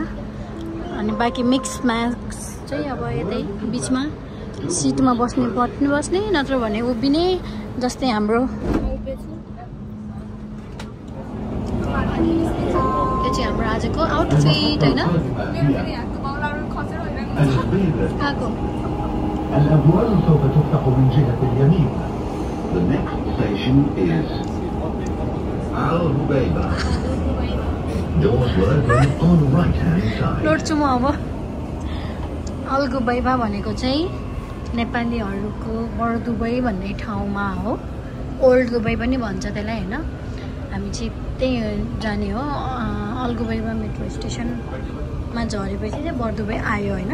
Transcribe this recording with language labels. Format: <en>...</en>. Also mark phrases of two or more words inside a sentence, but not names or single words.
<ne>अनि बाँकी मिक्स म्याक्स चाहिँ अब यतै बिचमा सिटमा बस्ने नत्र भने उभिने जस्तै हाम्रो। यो चाहिँ हाम्रो आजको आउटफिट होइन।</ne> <ar>الأبواب سوف تفتح من جهة اليمين.</ar> <en>The next station is Al Hubeiba. Doors will open on the right-hand side.</en> <ne>लड्छु म अब। अल गुबैबा भनेको चाहिँ नेपालीहरूको बडो दुबई भन्ने ठाउँमा हो। ओल्ड दुबई पनि भन्छ त्यसलाई होइन। हामी चाहिँ त्यही जाने हो। अल गुबैबा मेट्रो स्टेसनमा झरेपछि चाहिँ बडो दुबई आयो होइन।</ne>